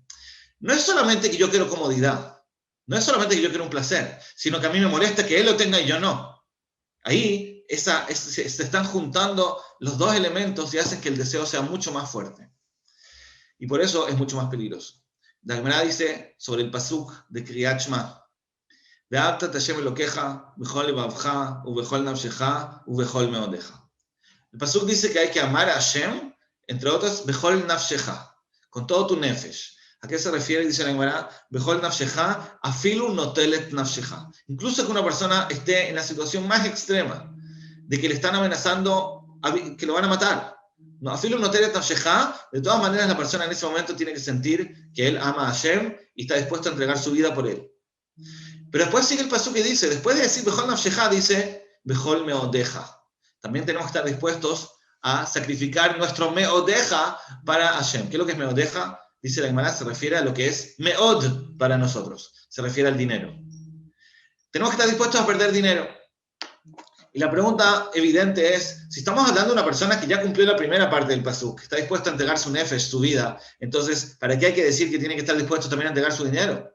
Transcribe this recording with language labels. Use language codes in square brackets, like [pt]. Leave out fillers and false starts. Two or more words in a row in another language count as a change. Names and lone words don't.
[es] No es solamente que yo quiero comodidad, no es solamente que yo quiero un placer, sino que a mí me molesta que él lo tenga y yo no. Ahí se están juntando los dos elementos y hacen que el deseo sea mucho más fuerte. Y por eso es mucho más peligroso. La Gemara dice sobre el pasuk de [he] קריאת שמע, ואהבת את השם אלוקיך בכל לבבך ובכל נפשך ובכל מאודיך. [es] El pasuk dice que hay que amar a Hashem, entre otros, [he] בכל נפשך, [es] con todo tu nefesh. ¿A qué se refiere? Dice la Gemara, [he] בכל נפשך, אפילו נוטלת נפשך. [es] Incluso que una persona esté en la situación más extrema, de que le están amenazando, que lo van a matar. No, [he] אפילו נוטלת נפשך, [es] de todas maneras la persona en ese momento tiene que sentir que él ama a Hashem y está dispuesto a entregar su vida por él. Pero después sigue el pasuk que dice, después de decir [he] בכל נפשך, [es] dice [he] בכל מאודך. [es] También tenemos que estar dispuestos a sacrificar nuestro meodeja para Hashem. ¿Qué es lo que es meodeja? Dice la Gemara, se refiere a lo que es meod para nosotros. Se refiere al dinero. Tenemos que estar dispuestos a perder dinero. Y la pregunta evidente es, si estamos hablando de una persona que ya cumplió la primera parte del pasuk, que está dispuesto a entregar su nefesh, su vida, entonces, ¿para qué hay que decir que tiene que estar dispuesto también a entregar su dinero?